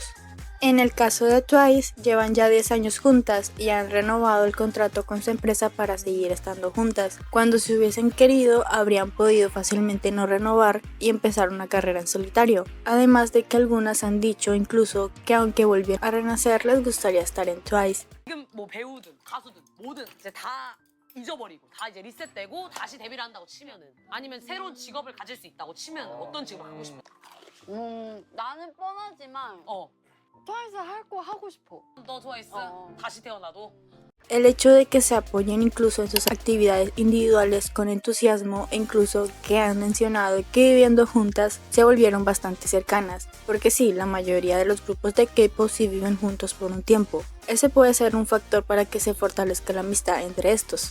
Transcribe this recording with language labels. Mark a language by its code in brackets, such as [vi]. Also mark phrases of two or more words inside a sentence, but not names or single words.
[es] En el caso de Twice, llevan ya 10 años juntas y han renovado el contrato con su empresa para seguir estando juntas, cuando si hubiesen querido habrían podido fácilmente no renovar y empezar una carrera en solitario. Además de que algunas han dicho incluso que aunque volvieran a renacer les gustaría estar en Twice. [ko] 잊어버리고 다 이제 리셋되고 다시 데뷔를 한다고 치면은, 아니면 새로운 직업을 가질 수 있다고 치면 어떤 직업을 갖고 싶어? 나는 뻔하지만 트와이스 할 거 하고 싶어. 너 트와이스 다시 태어나도? [es] El hecho de que se apoyen incluso en sus actividades individuales con entusiasmo, e incluso que han mencionado que viviendo juntas se volvieron bastante cercanas, porque sí, la mayoría de los grupos de K-pop sí viven juntos por un tiempo. Ese puede ser un factor para que se fortalezca la amistad entre estos.